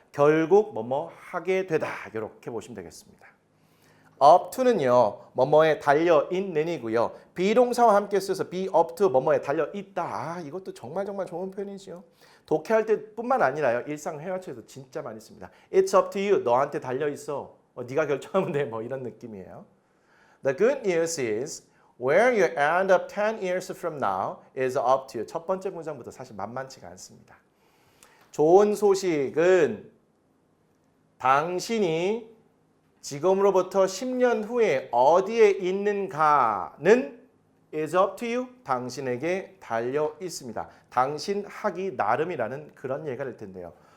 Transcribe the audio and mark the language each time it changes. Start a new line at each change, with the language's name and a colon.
Korean: 결국 뭐뭐 하게 되다 이렇게 보시면 되겠습니다. up to는요. 뭐뭐에 달려 있는이고요. 비동사와 함께 써서 be up to 뭐뭐에 달려 있다. 이것도 정말 좋은 표현이죠. 독해할 때뿐만 아니라요. 일상 회화처에도 진짜 많이 씁니다.
English: It's up to you.
Korean: 너한테 달려 있어. 네가 결정하면 돼. 뭐 이런 느낌이에요.
English: The good news is where you end up 10 years from now is up to you.
Korean: 첫 번째 문장부터 사실 만만치가 않습니다. 좋은 소식은 당신이 지금으로부터 10년 후에 어디에 있는가는
English: is up to you.
Korean: 당신에게 달려 있습니다. 당신 하기 나름이라는 그런 얘기가 될 텐데요.